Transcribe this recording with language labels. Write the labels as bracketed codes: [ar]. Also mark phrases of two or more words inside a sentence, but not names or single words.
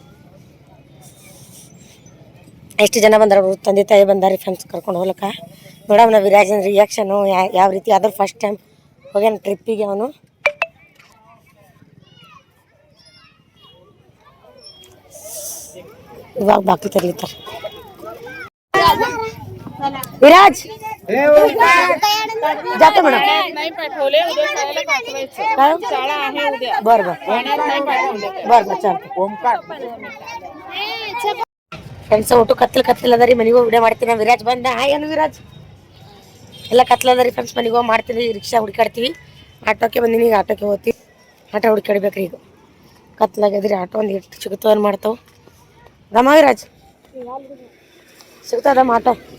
[kn] ಎಷ್ಟು ಜನ ಬಂದಾರ, ತಂದೆ ತಾಯಿ ಬಂದಾರಿ ಫ್ರೆಂಡ್ಸ್ ಕರ್ಕೊಂಡು ಹೋಗ್ಲಕ್ಕ. ನೋಡಮ್ಮ ವಿರಾಜನ ರಿಯಾಕ್ಷನು ಯಾವ ರೀತಿ. ಅದ್ರ [en] first time [kn] ಹೋಗ್ಯಾನ ಟ್ರಿಪ್ಪಿಗೆ ಅವನು. ಇವಾಗ ಬಾಕಿ ತರ್ಲಿತಾರೆ. [mr] विराज जाते मॅडम नाही पाठवले उद्या शाळेला पाठवायचं. शाळा आहे उद्या. बर चालतं. [kn] ಫ್ರೆಂಡ್ಸ್ ಒಟ್ಟು ಕತ್ತಲ ಅದರಿ. ಮನೆಗೆ ಹೋಗಿ ವಿಡಿಯೋ ಮಾಡ್ತೀನಿ. ವಿರಾಜ್ ಬಂದ. ಹಾಯ್ ಏನು ವಿರಾಜ್? ಎಲ್ಲ ಕತ್ಲದರಿ ಫ್ರೆಂಡ್ಸ್. ಮನೆಗೆ ಹೋಗಿ ಮಾಡ್ತೀವಿ, ರಿಕ್ಷಾ ಹುಡುಕಾಡ್ತೀವಿ. ಆಟೋಕ್ಕೆ ಬಂದಿನಿ, ಈಗ ಆಟೋಕ್ಕೆ ಹೋಗ್ತೀವಿ. ಆಟೋ ಹುಡುಕಾಡ್ಬೇಕ್ರಿ. ಈಗ ಕತ್ಲಾಗದ್ರಿ. ಆಟೋ ಒಂದು ಎಷ್ಟು ಸಿಗುತ್ತೋ ಮಾಡ್ತಾವೆ. ದಮ್ಮ ವಿರಾಜ್ ಸಿಗ್ತದಮ್ಮ ಆಟೋ.